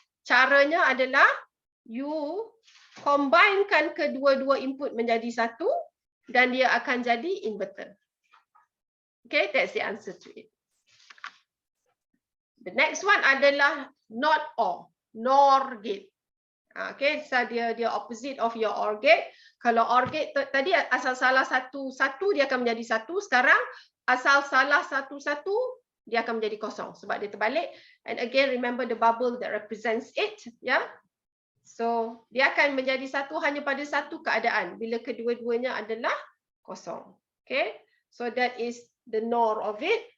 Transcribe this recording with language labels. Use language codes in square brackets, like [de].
[ms] Caranya adalah you combinekan kedua-dua input menjadi 1 dan dia akan jadi inverter. [en] Okay, that's the answer to it. The next one [ms] adalah [en] not OR, NOR gate. [ms] Okay, so dia [en] opposite of your OR gate. [ms] Kalau OR gate tadi asal salah satu dia akan menjadi 1. Sekarang asal salah satu dia akan menjadi kosong sebab dia terbalik. [en] And again, remember the bubble that represents it, ya. Yeah? [ms] So dia akan menjadi 1 hanya pada satu keadaan bila kedua-duanya adalah kosong. [en] Okay, so that is the NOR of it.